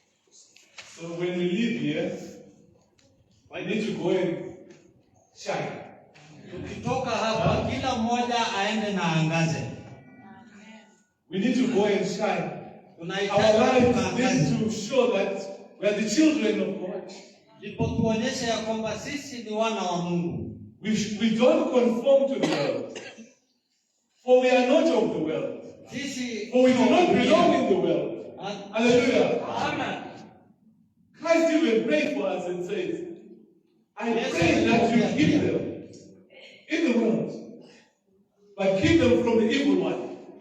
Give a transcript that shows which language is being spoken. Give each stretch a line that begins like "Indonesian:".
English: So when we live here, I need to go and shine.
Swahili: Tukitoka hapa kila mmoja aende na angaze.
English: We need to go and shine. Our
Swahili: Tunahitaji
English: lives
Swahili: kuangaza.
English: need to show that we are the children of God.
Swahili: Ndipo tuonyeshe ya kwamba sisi ni wana wa Mungu.
English: We don't conform to the world. For we are not of the world.
Swahili: Sisi
English: For we do not belong in the world. Hallelujah. Amen. Christ even prayed for us and says, I pray that you keep them in the world, but keep them from the evil one.